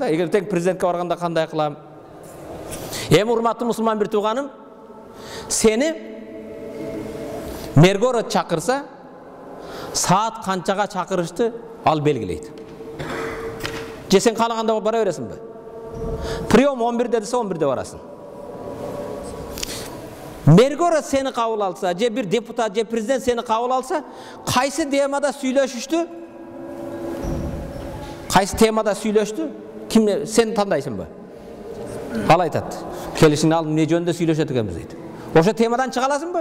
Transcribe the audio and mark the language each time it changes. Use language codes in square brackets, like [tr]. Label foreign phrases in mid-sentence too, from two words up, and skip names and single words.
[ky] Эгер тең президентке барганда кандай кылам? Эми урматтуу мусулман бир тууганым, сени мергор чакырса, саат канчага чакырышты ал белгилейт. Же сен каалаганда бара бересиңби? Прием 11-де десе 11-де барасың. Мергор сени кабыл алса, же бир депутат, же президент сени кабыл алса, кайсы темада сүйлөшүштү? Кайсы темада сүйлөштү? Ким сен тандайсыңбы? Ал айтат. Келишин ал эмне жөнүндө сүйлөшөт экенбиз дейт. Ошо темадан чыга аласыңбы?